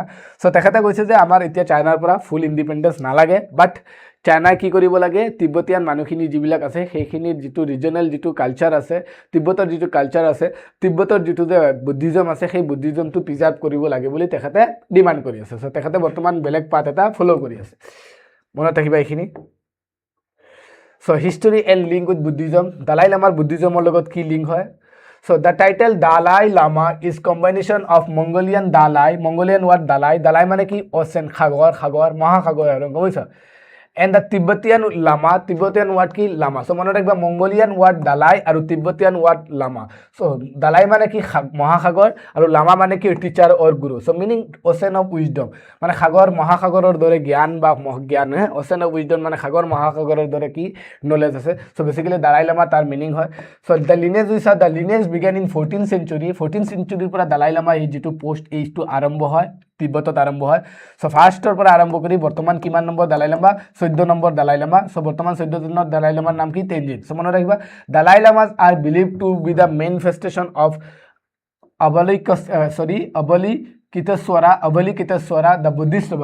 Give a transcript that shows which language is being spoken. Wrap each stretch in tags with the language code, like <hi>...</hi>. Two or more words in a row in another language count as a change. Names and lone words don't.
<as>চ' তেখেতে কৈছে যে আমাৰ এতিয়া চাইনাৰ পৰা</as> <en>full independence</en> <as>নালাগে, বাট চাইনাই কি কৰিব লাগে, তিব্বতীয়ান মানুহখিনি যিবিলাক আছে সেইখিনিৰ যিটো ৰিজনেল যিটো কালচাৰ আছে, তিব্বতৰ যিটো কালচাৰ আছে, তিব্বতৰ যিটো যে বুদ্ধিজম আছে, সেই বুদ্ধিজমটো প্ৰিজাৰ্ভ কৰিব লাগে বুলি তেখেতে ডিমাণ্ড কৰি আছে। চ' তেখেতে বৰ্তমান বেলেগ পাথ এটা ফ'ল' কৰি আছে, মনত ৰাখিবা এইখিনি। চ'</as> <en>history and link with Buddhism,</en> <as>দালাই লামাৰ বুদ্ধিজমৰ লগত কি লিংক হয়?</as> <en>So the title Dalai Lama is combination of Mongolian Dalai, Mongolian word Dalai, Dalai</en> <as>মানে কি</as> <en>ocean,</en> <as>সাগৰ, সাগৰ, মহাসাগৰ আৰু গমইছা,</as> <en>and the Tibetan Lama, Tibetan word কি Lama. So</en> <as>মনত ৰাখিবা</as> <en>Mongolian word Dalai আৰু Tibetan word Lama.</en> <as>So Dalai মানে কি মহাসাগৰ আৰু Lama মানে কি</as> <en>teacher or</en> <as>গুৰু.</as> <en>So meaning ocean of wisdom,</en> <as>মানে সাগৰ মহাসাগৰৰ দৰে জ্ঞান বা জ্ঞান,</as> <en>ocean of wisdom</en> <as>মানে সাগৰ মহাসাগৰৰ দৰে কি নলেজ আছে.</as> <en>So basically</en> <as>Dalai Lama তাৰ মিনিং হয়.</as> <en>So the lineage we saw, the lineage began in 14th century. 14th century</en> <as>পৰা Dalai Lama এই যিটো পোষ্ট এইটো আৰম্ভ হয়, তিব্বতত আৰম্ভ হয়। চ' ফাৰ্ষ্টৰ পৰা আৰম্ভ কৰি বৰ্তমান কিমান নম্বৰ দালাই লামা, 14 নম্বৰ দালাই লামা। চ' বৰ্তমান 14 জনৰ দালাই লামাৰ নাম কি, তেনজিন। চ' মনত ৰাখিবা,</as> <en>Dalai Lamas are believed to be the manifestation of Avalokiteshvara the Buddhist.</en>